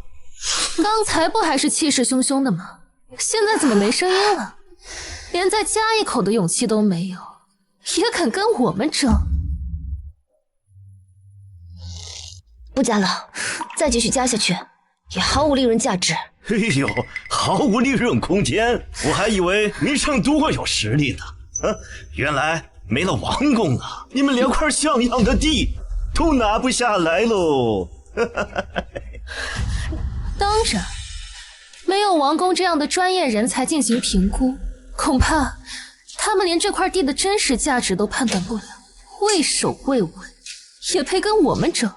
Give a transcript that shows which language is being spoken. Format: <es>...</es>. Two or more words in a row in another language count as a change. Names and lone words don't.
<zh>刚才不还是气势汹汹的吗？现在怎么没声音了？连再加一口的勇气都没有，也敢跟我们争？不加了，再继續加下去，也毫無利潤價值。哎呦，毫無利潤空間！我還以為名勝多有實力呢，原來沒了王宮了，你們連塊像樣的地都拿不下來嘍！當然，沒有王宮這樣的專業人才進行評估，恐怕他們連這塊地的真實價值都判斷不了，畏首畏尾，也配跟我們爭。</zh>